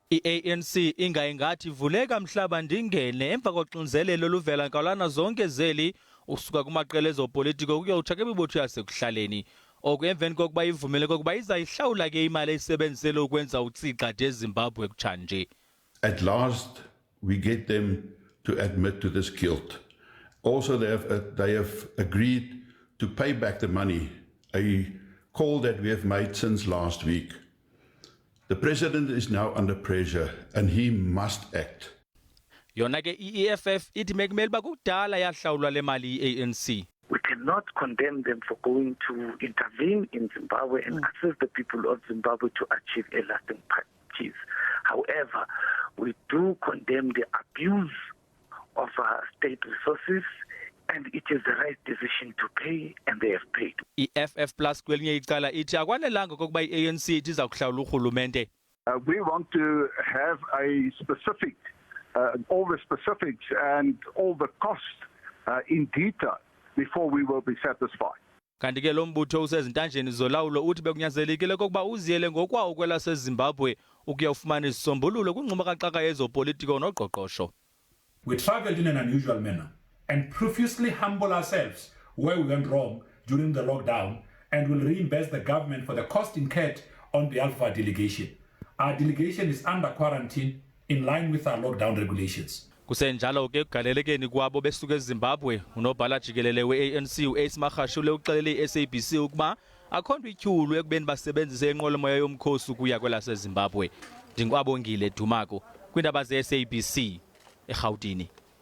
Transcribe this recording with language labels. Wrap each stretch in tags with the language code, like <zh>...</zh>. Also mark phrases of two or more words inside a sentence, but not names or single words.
<xh>I-ANC ingathi ivuleka mhlaba ndingene emva koxinzelelo oluvela nkalana zonke zeli usuka kumaqela ezopolitiko kuyotsha kwimibutho yasekuhlaleni. Oku emveni kokuba ivumele kokuba izayihlawula ke imali eyisebenzisele ukwenza utsiqa de Zimbabwe kutshanje.</xh> <en>At last we get them to admit to this guilt. Also they have agreed to pay back the money, a call that we have made since last week. The president is now under pressure and he must act.</en> <xh>Yona ke i-EFF ithi mekumele ba kudala yahlawulwa le mali i-ANC.</xh> <en>We cannot condemn them for going to intervene in Zimbabwe and assist the people of Zimbabwe to achieve a lasting peace. However, we do condemn the abuse of state resources, and it is the right decision to pay, and they have paid.</en> <xh>I-FF Plus kwelinye icala ithi akwanelanga kokuba i-ANC ithi iza kuhlawula urhulumente.</xh> <en>We want to have a specific, all the specifics and all the costs in detail before we will be satisfied.</en> <xh>Kanti ke lo mbutho usezintanjeni zolawulo uthi bekunyanzelekile kokuba uziyele ngokwawo kwelaseZimbabwe ukuyofumana isisombululo kwingxuma kaxaka yezopolitiko noqoqosho.</xh> <en>We traveled in an unusual manner and profusely humble ourselves where we went wrong during the lockdown and will reimburse the government for the cost incurred on behalf of our delegation. Our delegation is under quarantine in line with our lockdown regulations.</en> <xh>Kusenjalo ke kugalelekeni kwabo besuka eZimbabwe unobhala jikelele we-ANC u-Ace Magashule uxelele i-SABC ukuba akhona ityhulu ekubeni basebenzise inqwelomoya yomkhosi ukuya kwelaseZimbabwe. Ndinkwabongile Dumako kwindaba ze-SABC eGauteng.</xh>